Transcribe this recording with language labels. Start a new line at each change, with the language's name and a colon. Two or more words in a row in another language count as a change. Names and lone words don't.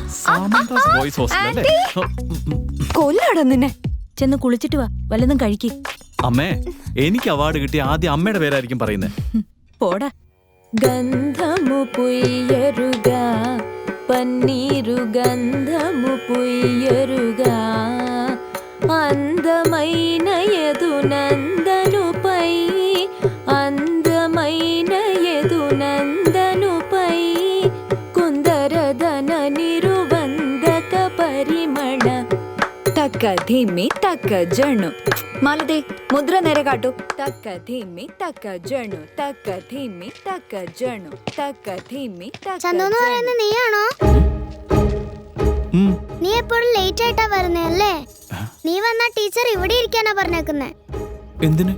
Malayalam: കൊല്ലാടോ നിന്നെ. ചെന്ന് കുളിച്ചിട്ട് വാ, വല്ലതും കഴിക്ക്. അമ്മേ, എനിക്ക് അവാർഡ് കിട്ടിയ ആദ്യം അമ്മയുടെ പേരായിരിക്കും പറയുന്നത്. പോടാ.
Telugu: గంధము పుయ్యరుగ, పన్నీరు గంధము పుయ్యరుగ, అందమైన యదునందనుపై, అందమైన యదునందనుపై, కుందరదన నిరువందక పరిమళ, తక్క ధిమ్మి తక్క జణు.
Malayalam: మాలതി, ముద్ర നേരെ കാട്ടു. തക്ക ധിമ്മി തക്ക ജണു, തക്ക ധിമ്മി തക്ക ജണു, തക്ക ധിമ്മി തക്ക. ചന്ദു പറയുന്നത് നീയാണോ? നീ എപ്പോഴും ലേറ്റ് ആയിട്ടാ വരുന്നല്ലേ? നീ വന്ന ടീച്ചർ ഇവിടെ ഇരിക്കാനാ പറഞ്ഞേക്കുന്നേ. എന്തിന്?